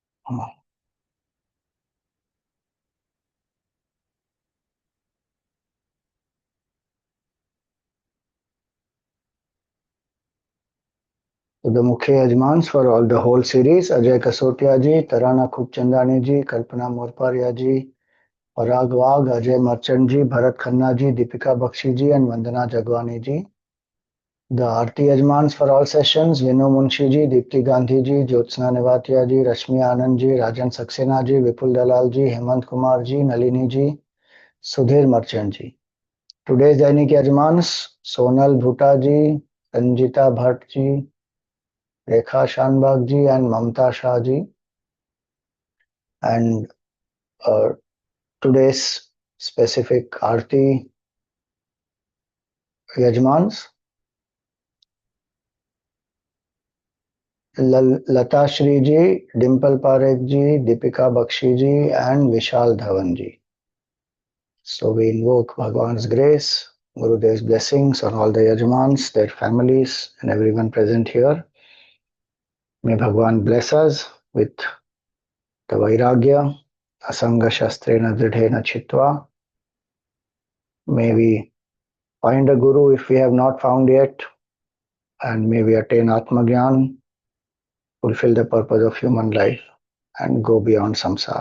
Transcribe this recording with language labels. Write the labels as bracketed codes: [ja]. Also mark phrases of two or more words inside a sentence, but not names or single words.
[en] So the Mukhe Yajmans for all the whole series: Ajay Kasotia ji, Tarana Khubchandani ji, Kalpana Morparia ji, Parag Wagh, Ajay Merchant ji, Bharat Khanna ji, Deepika Bakshi ji, and Vandana Jagwani ji. The Aarti Yajmans for all sessions: Vinu Munshi ji, Deepti Gandhi ji, Jyotsna Nevatia ji, Rashmi Anand ji, Rajan Saxena ji, Vipul Dalal ji, Hemant Kumar ji, Nalini ji, Sudhir Merchant ji. Today's Dainik Yajmans: Sonal Bhuta ji, Sanjita Bhatt ji, Rekha Shanbag ji, and Mamta Shah ji. And today's specific Aarti Yajmans: Lata Shri ji, Dimple Parekh ji, Deepika Bakshi ji, and Vishal Dhawan ji. So we invoke Bhagwan's grace, Gurudev's blessings on all the Yajmans, their families, and everyone present here. May Bhagwan bless us with the Vairagya, [sa] Asanga Shastrena Dridhena Chitva. [en] May we find a Guru if we have not found yet, and may we attain Atmagyan, fulfill the purpose of human life, and go beyond samsara.